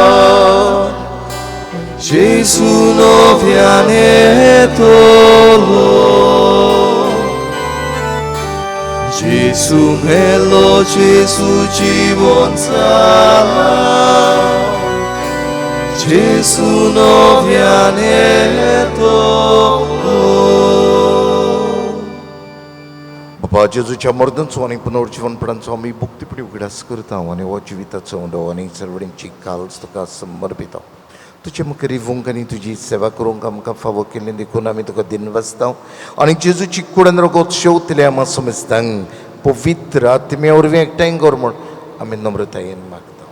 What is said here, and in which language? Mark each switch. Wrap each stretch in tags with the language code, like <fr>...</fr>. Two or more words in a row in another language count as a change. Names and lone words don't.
<it>Gesù novianetolo, Gesù bello, Gesù ci consola, Gesù novianetolo.</it> <kok>बाबा जेजूच्या मर्दनचो आनी पुनर्जीवनपणाचो आमी भुक्तीपणी उगडास करता आनी हो जिविताचो उंडो आनी सर्वडेंची काल्स तुका समर्पिता. तुजे मुखार येवंक आनी तुजी सेवा करूंक आमकां फावो केल्लें देखून आमी तुका दिन वाचता आनी जेजूची कुडन रगत शेवतले आमा समेस्तांक पवित्र आत्मे वरवीं एकठांय कर म्हूण आमी नम्रतायेन मागता.</kok>